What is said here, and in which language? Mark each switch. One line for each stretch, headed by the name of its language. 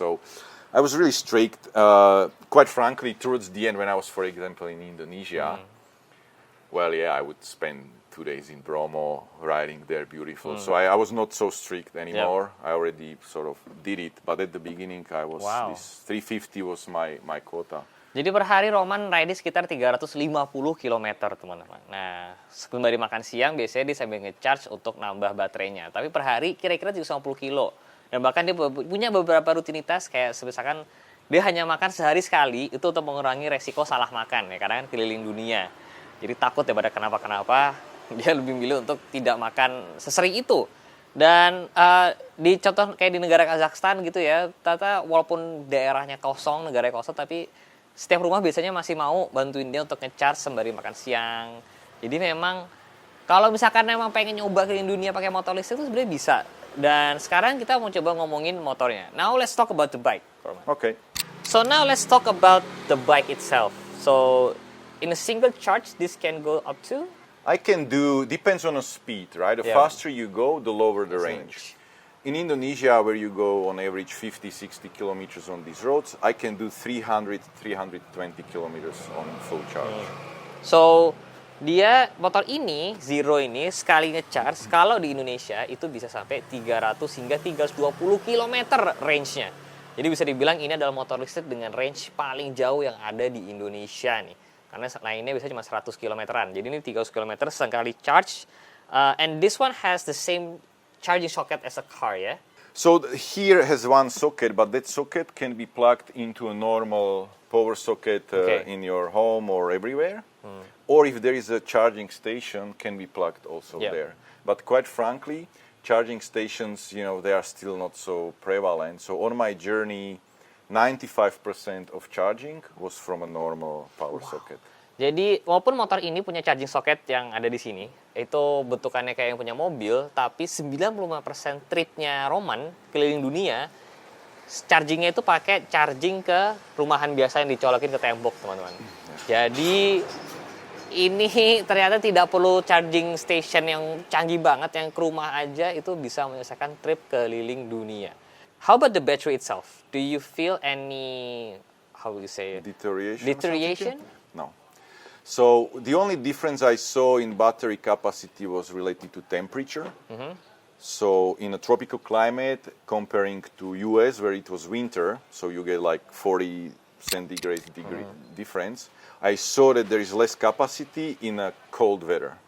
English: So I was really strict. Quite frankly, towards the end, when I was, for example, in Indonesia, I would spend 2 days in Bromo, riding there, beautiful. So I was not so strict anymore. I already sort of did it, but at the beginning, I was this 350 was my quota.
Indonesian: Jadi per hari Roman ride sekitar 350 km, teman-teman. Nah, sembari makan siang biasanya dia sambil nge-charge untuk nambah baterainya. 50 hari kira-kira 350 kilo. Dan bahkan dia punya beberapa rutinitas kayak misalkan dia hanya makan sehari sekali itu untuk mengurangi resiko salah makan ya, karena kan keliling dunia. Jadi takut ya pada kenapa-kenapa, dia lebih milih untuk tidak makan sesering itu. Dan di contoh kayak di negara Kazakhstan gitu ya, ternyata walaupun daerahnya kosong, negaranya kosong, tapi setiap rumah biasanya masih mau bantuin dia untuk nge-charge sembari makan siang. Jadi memang kalau misalkan memang pengen nyoba keliling dunia pakai motor listrik itu sebenarnya bisa. Dan sekarang kita mau coba ngomongin motornya.
English: Now let's talk about the bike. Okay. So now let's talk about the bike itself. So in a single charge, this can go up to? I can do, depends on the speed, right? The faster you go, the lower the range. In Indonesia, where you go on average 50-60 kilometers on these roads, I can do 300-320 kilometers on full charge.
Indonesian: So, dia motor ini, Zero ini, sekali nge-charge, kalau di Indonesia itu bisa sampai 300 hingga 320 km range-nya. Jadi bisa dibilang ini adalah motor listrik dengan range paling jauh yang ada di Indonesia nih. Karena lainnya bisa cuma 100 km-an. Jadi ini 300 km sekali charge.
English: And this one has the same charging socket as a car, yeah? So here has one socket, but that socket can be plugged into a normal power socket in your home or everywhere. Or if there is a charging station, can be plugged also there. But quite frankly, charging stations, they are still not so prevalent. So on my journey, 95% of charging was from a normal power socket.
Indonesian: Jadi walaupun motor ini punya charging socket yang ada di sini, itu bentukannya kayak yang punya mobil, tapi 95% tripnya Roman keliling dunia, chargingnya itu pakai charging ke rumahan biasa yang dicolokin ke tembok, teman-teman. Jadi ini ternyata tidak perlu charging station yang canggih banget, yang ke rumah aja itu bisa menyelesaikan trip keliling dunia.
English: How about the battery itself? Do you feel any, how will you say it? Deterioration? No. So the only difference I saw in battery capacity was related to temperature. So in a tropical climate, comparing to US where it was winter, so you get like 40 centigrade degree difference, I saw that there is less capacity in a cold weather.